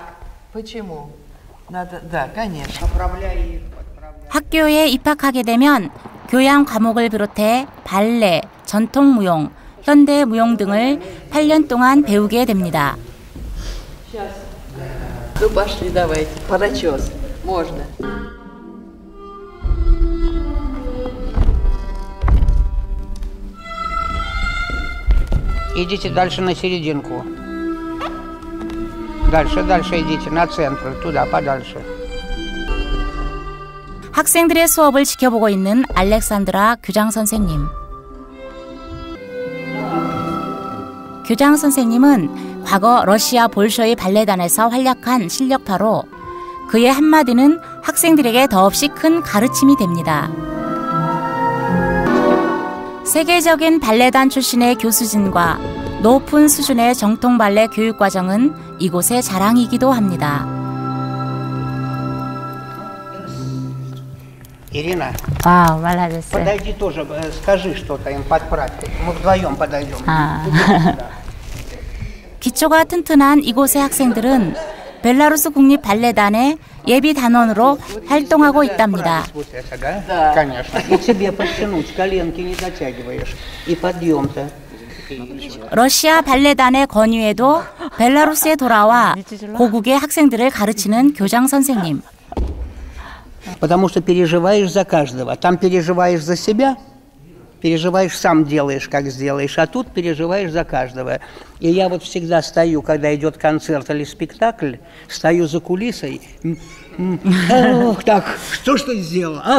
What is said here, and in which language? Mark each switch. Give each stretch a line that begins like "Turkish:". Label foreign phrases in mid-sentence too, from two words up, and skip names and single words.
Russian: Почему? Надо, да, конечно.
Korean: 학교에 입학하게 되면 교양 과목을 비롯해 발레, 전통무용, 현대무용 등을 8년 동안 배우게 됩니다.
Russian: Ну пошли, давайте. Подочес. Можно. Идите дальше на серединку. Дальше идите, на центр, туда, подальше.
Korean: 학생들의 수업을 지켜보고 있는 알렉산드라 교장 선생님. 교장 선생님은 과거 러시아 볼쇼이 발레단에서 활약한 실력파로 그의 한마디는 학생들에게 더없이 큰 가르침이 됩니다. 세계적인 발레단 출신의 교수진과 높은 수준의 정통 발레 교육 과정은 이곳의 자랑이기도 합니다.
Russian: Ирина,
Korean: 와우, 말하셨어요.
Russian: подойди тоже, скажи что-то им, подправь. Мы вдвоем подойдем.
Korean: 기초가 튼튼한 이곳의 학생들은 벨라루스 국립 발레단의 예비 단원으로 활동하고 있답니다.
Russian: Конечно. И тебе подтянуть, коленки не дотягиваешь. И подъем-то.
Korean: 러시아 발레단의 권유에도 벨라루스에 돌아와 고국의 학생들을 가르치는 교장 선생님.
Russian: Потому что переживаешь за каждого. Там переживаешь за себя, переживаешь сам делаешь, как сделаешь, а тут переживаешь за каждого. И я вот всегда стою, когда идет концерт или спектакль, стою за кулисой. Ох, так, что ты сделал? Ах!